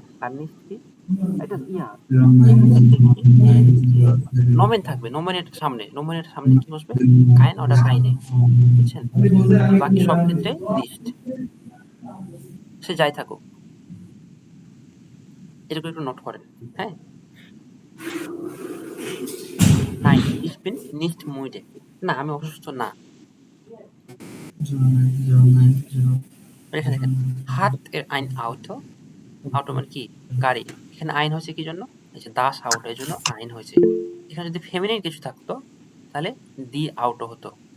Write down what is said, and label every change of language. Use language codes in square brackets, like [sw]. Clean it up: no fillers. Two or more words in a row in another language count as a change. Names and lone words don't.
[bn] আর নিস্ট কি, এটা [de] ja Nomen [bn] থাকবে, নোমেনের সামনে, নোমেনের সামনে কি বসবে, কাইন ওটা কাইনে। বুঝছেন? বাকি সব ক্ষেত্রে নিস্ট, সে যাই থাকুক। এটুকু একটু নোট করেন। হ্যাঁ, নাইন [de] ich bin nicht müde, [bn] না আমি অসুস্থ না। এখানে দেখেন [de] hat er ein Auto, [bn] আউটো মানে কি গাড়ি, এখানে আইন হয়েছে কি জন্য, এই যে [de] das Auto, [bn] এই জন্য আইন হয়েছে। এখানে যদি ফেমিনিন কিছু থাকতো তাহলে [de] die Auto [bn] হতো।